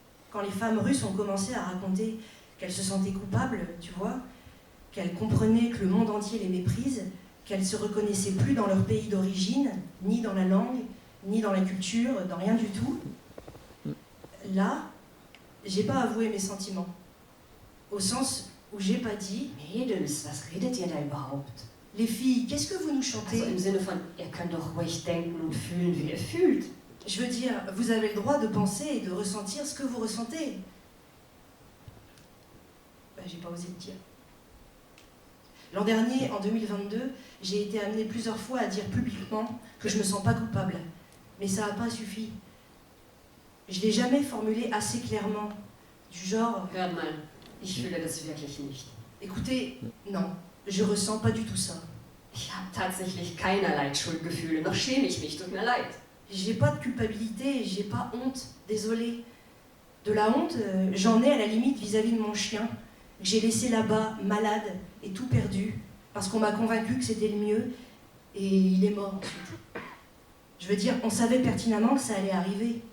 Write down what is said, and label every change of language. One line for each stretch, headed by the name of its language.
French: Quand les femmes russes ont commencé à raconter qu'elles se sentaient coupables, tu vois, qu'elles comprenaient que le monde entier les méprise, qu'elles ne se reconnaissaient plus dans leur pays d'origine, ni dans la langue, ni dans la culture, dans rien du tout, là, j'ai pas avoué mes sentiments. Au sens où j'ai pas dit
German: Mädels, was redet ihr da überhaupt?
French: « Les filles, qu'est-ce que vous nous chantez ?»
German: Also im Sinne von, ihr könnt doch ruhig denken und fühlen, wie ihr fühlt.
French: Je veux dire, vous avez le droit de penser et de ressentir ce que vous ressentez. Ben, j'ai pas osé le dire. L'an dernier, en 2022, j'ai été amenée plusieurs fois à dire publiquement que je me sens pas coupable. Mais ça n'a pas suffi. Je l'ai jamais formulé assez clairement. Du genre,
German: Hört mal, ich fühle das wirklich nicht.
French: écoutez, non, je ressens pas du tout ça.
German: Ich habe tatsächlich keinerlei Schuldgefühle, noch schäme ich mich, tut mir leid.
French: J'ai pas de culpabilité, j'ai pas honte, désolée. De la honte, j'en ai à la limite vis-à-vis de mon chien, que j'ai laissé là-bas, malade et tout perdu, parce qu'on m'a convaincu que c'était le mieux, et il est mort ensuite. Je veux dire, on savait pertinemment que ça allait arriver.